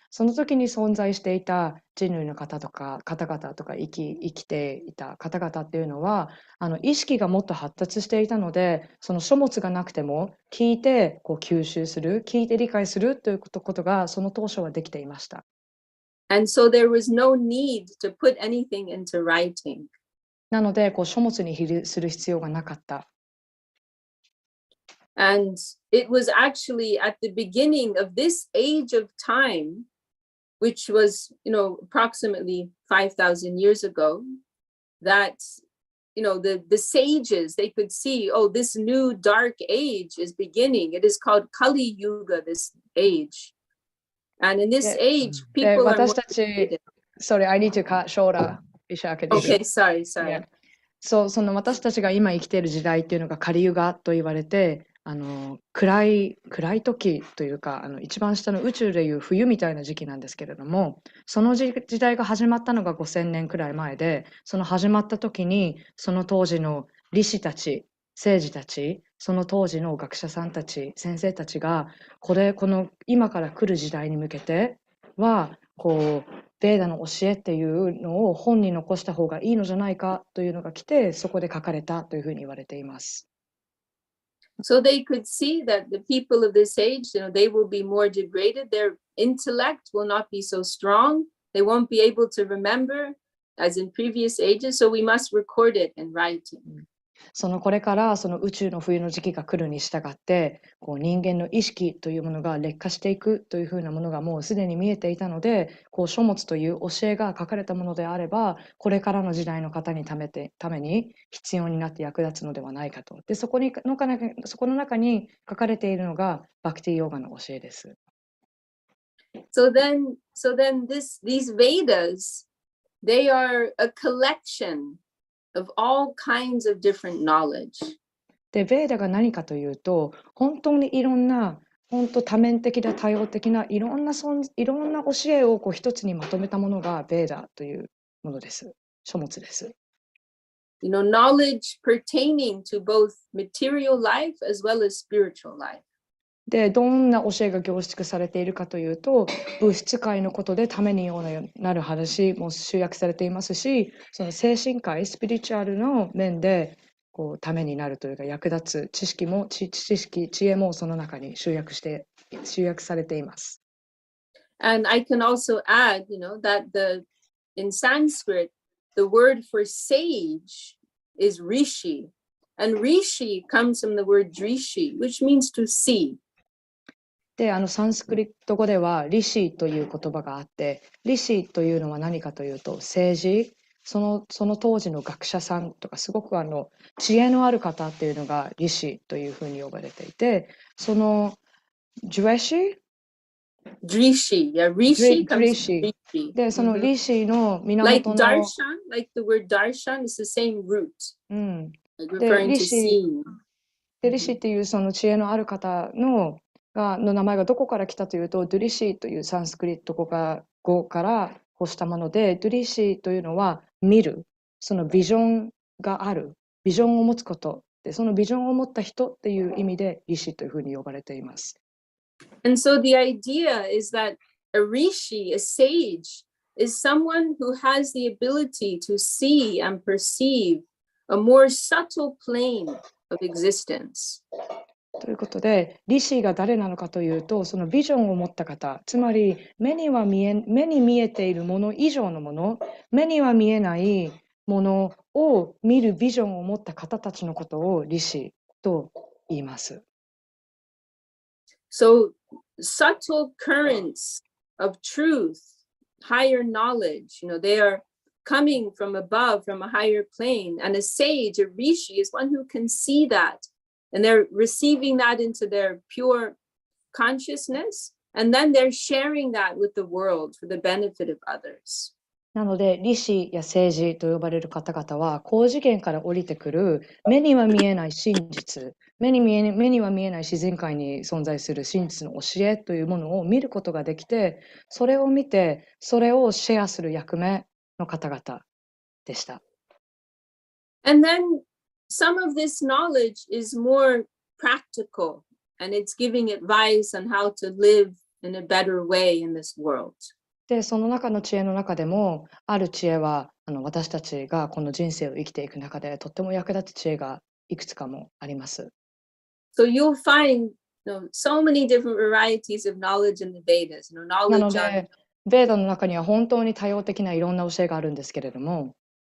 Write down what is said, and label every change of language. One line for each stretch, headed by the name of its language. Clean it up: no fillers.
Japanese: その時に存在していた人類の方々とか生きていた方々っていうのは、意識がもっと発達していたので、その書物がなくても聞いてこう吸収する、聞いて理解するということがその当初はできていました。
English: And so there was no need to put anything into writing.
Japanese: なので、こう書物にする必要がなかった。
English: And it was actually at the beginning of this age of time, which was, approximately 5,000 years ago, that, the sages, they could see, oh, this new dark age is beginning. It is called Kali Yuga, this age. And in this age, people are more
Japanese: 私たち、
English: educated. Sorry, I need to cut shorter. Okay, sorry. Yeah.
Japanese: その私たちが今生きている時代っていうのがカリユガと言われて、暗い時というか、一番下の宇宙でいう冬みたいな時期なんですけれども、その時代が始まったのが5000年くらい前で、その始まった時にその当時の理士たち、聖児たち、その当時の学者さんたち、先生たちがこの今から来る時代に向けてはこうベーダの教えっていうのを本に残した方がいいのじゃないかというのが来て、そこで書かれたというふうに言われています。
English: So they could see that the people of this age, they will be more degraded. Their intellect will not be so strong. They won't be able to remember as in previous ages. So we must record it in writing.
Japanese: これからその宇宙の冬の時期が来るに従って、こう人間の意識というものが劣化していくというふうなものがもうすでに見えていたので、こう書物という教えが書かれたものであれば、これからの時代の方にために必要になって役立つのではないかと。で、そこの中に書かれているのがバクティヨガの教えです。
English: So then these Vedas, they are a collection of all kinds of different knowledge.
Japanese: で、ベーダが何かというと、本当にいろんな本当多面的で多様的ないろんな教えをこう一つにまとめたものがベーダというものです。書物です。
English: knowledge pertaining to both material life as well as spiritual life.
Japanese: で、どんな教えが凝縮されているかというと、物質界のことでためになる話も集約されていますし、その精神界、スピリチュアルの面でこうためになるというか役立つ知識、知恵もその中に集約されています。
English: And I can also add, that in Sanskrit, the word for sage is rishi. And rishi comes from the word drishi, which means to see.
Japanese: で、サンスクリット語ではリシという言葉があって、リシというのは何かというと、政治、その当時の学者さんとか、すごく知恵のある方っていうのがリシというふうに呼ばれていて、そのジュエシ
English: Drishi, yeah, rishi comes Drishi. from rishi.
Japanese: で、そのリシの
English: Like
Japanese: 源の、
English: darshan, like the word darshan is the same root,
Japanese: で、
English: referring to
Japanese: リシ
English: seeing.
Japanese: で、リシっていうその知恵のある方の名前がどこから来たというと、ドゥリシというサンスクリット語から発したもので、ドゥリシというのは見る、そのビジョンがある、ビジョンを持つことで、そのビジョンを持った人っていう意味でリシというふうに呼ばれています。
English: And so the idea is that a rishi, a sage, is someone who has the ability to see and perceive a more subtle plane of existence.
Japanese: ということで、リシが誰なのかというと、そのビジョンを持った方、つまり目に見えているもの以上のもの、目には見えないものを見るビジョンを持った方たちのことをリシと言います。
English: So subtle currents of truth, higher knowledge, they are coming from above, from a higher plane. And a sage, a rishi, is one who can see that. And they're receiving that into their pure consciousness. And then they're sharing that with the world for the benefit of others.
Japanese: なので、理士や政治と呼ばれる方々は、高次元から降りてくる目には見えない真実、目には見えない自然界に存在する真実の教えというものを見ることができて、それを見て、それをシェアする役目の方々でした。
English: And then some of this knowledge is more practical, and it's giving advice on how to live in a better way in this world.
Japanese: で、その中の知恵の中でも、ある知恵は私たちがこの人生を生きていく中でとっても役立つ知恵がいくつかもあります。
English: So you'll find so many different varieties of knowledge in the Vedas.
Japanese: なので、ベーダの中には本当に多様的ないろんな教えがあるんですけれども、